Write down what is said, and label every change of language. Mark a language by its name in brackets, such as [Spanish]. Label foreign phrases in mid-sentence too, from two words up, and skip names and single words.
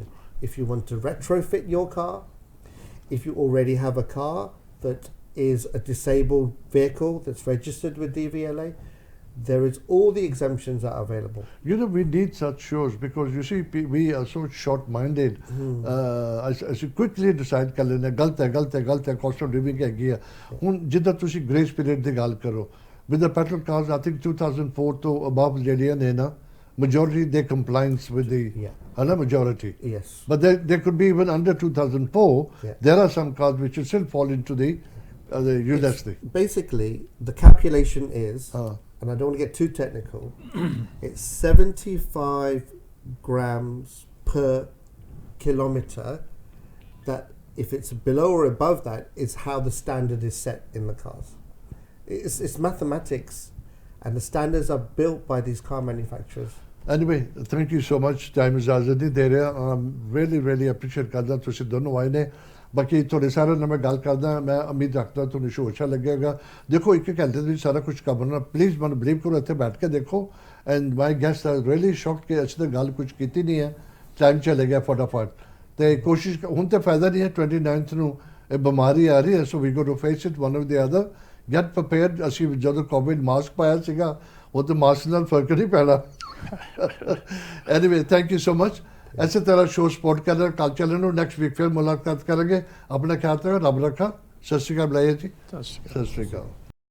[English] If you want to retrofit your car, if you already have a car that is a disabled vehicle that's registered with DVLA, there is all the exemptions that are available. You know, we need such shows because you see, we are so short-minded. As you quickly decide [Punjabi] ਕਰ ਲੈਣਾ, ਗਲਤ ਹੈ, [English] cost of living [Punjabi] ਹੈਗੀ ਹੈ. ਹੁਣ ਜਿੱਦਾਂ ਤੁਸੀਂ [English] grace period [Punjabi] ਦੀ ਗੱਲ ਕਰੋ, [English] with the petrol cars, I think 2004 to above [Punjabi] ਜਿਹੜੀਆਂ ਨੇ ਨਾ, [English] majority they compliance with the majority. Yes. But there could be even under 2004. Yeah. There are some cars which will still fall into the ULEZ. Basically, the calculation is, and I don't want to get too technical, it's 75 grams per kilometre. That if it's below or above that is how the standard is set in the cars. It's mathematics, and the standards are built by these car manufacturers. Anyway, thank you so much. Time is already there. Really appreciate [Punjabi] ਕਰਦਾ ਤੁਸੀਂ ਦੋਨੋਂ ਆਏ ਨੇ. ਬਾਕੀ ਤੁਹਾਡੇ ਸਾਰਿਆਂ ਨਾਲ ਮੈਂ ਗੱਲ ਕਰਦਾ, ਮੈਂ ਉਮੀਦ ਰੱਖਦਾ ਤੁਹਾਨੂੰ ਸ਼ੋਅ ਅੱਛਾ ਲੱਗੇਗਾ. ਦੇਖੋ, ਇੱਕ ਘੰਟੇ ਦੇ ਵਿੱਚ ਸਾਰਾ ਕੁਝ ਕਵਰਨਾ, ਪਲੀਜ਼ ਮੈਨੂੰ ਬਲੀਵ ਕਰੋ, ਇੱਥੇ ਬੈਠ ਕੇ ਦੇਖੋ. [English] and my guest are really shocked [Punjabi] ਕਿ ਅਸੀਂ ਤਾਂ ਗੱਲ ਕੁਝ ਕੀਤੀ ਨਹੀਂ ਹੈ, ਟਾਈਮ ਚਲੇ ਗਿਆ ਫਟਾਫਟ. ਤੇ ਕੋਸ਼ਿਸ਼ ਹੁਣ ਤੇ ਫਾਇਦਾ ਨਹੀਂ ਹੈ, 29th ਨੂੰ ਇਹ ਬਿਮਾਰੀ ਆ ਰਹੀ ਹੈ, [English] so we go to face it one of the other. Get prepared. [Punjabi] ਅਸੀਂ ਜਦੋਂ ਕੋਵਿਡ ਮਾਸਕ ਪਾਇਆ ਸੀਗਾ, ਉਹ ਤਾਂ ਮਾਸਕ ਨਾਲ ਫਰਕ ਨਹੀਂ ਪੈਣਾ. [English] Anyway, thank you so much. [Punjabi] ਇਸੇ ਤਰ੍ਹਾਂ ਸ਼ੋਅ ਸਪੋਰਟ ਕਰ ਰਹੇ ਅਕਾਲ ਚੈਨਲ ਨੂੰ। [English] next week [Punjabi] ਫਿਰ ਮੁਲਾਕਾਤ ਕਰਾਂਗੇ। ਆਪਣਾ ਖਿਆਲ ਰੱਖੋ, ਰੱਬ ਰੱਖਾ। ਸਤਿ ਸ਼੍ਰੀ ਅਕਾਲ ਬੁਲਾਈਏ ਜੀ। ਸਤਿ ਸ਼੍ਰੀ ਅਕਾਲ। ਸਤਿ ਸ਼੍ਰੀ ਅਕਾਲ।